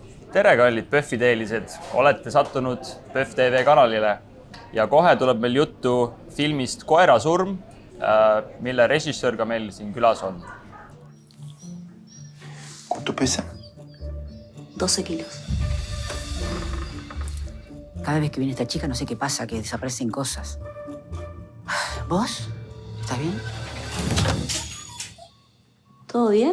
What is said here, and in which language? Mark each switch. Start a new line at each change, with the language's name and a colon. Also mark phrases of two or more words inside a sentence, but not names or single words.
Estonian: tere, kallid PÖFFi teelised, olete sattunud PÖFF TV kanalile ja kohe tuleb meil juttu filmist Koera surm, mille režissöör ka meil siin külas on.
Spanish: ¿Cuánto pesa? 12 kilos. Cada vez que viene esta chica no sé qué pasa, que desaparecen cosas. ¿Vos? ¿Estás bien? ¿Todo bien?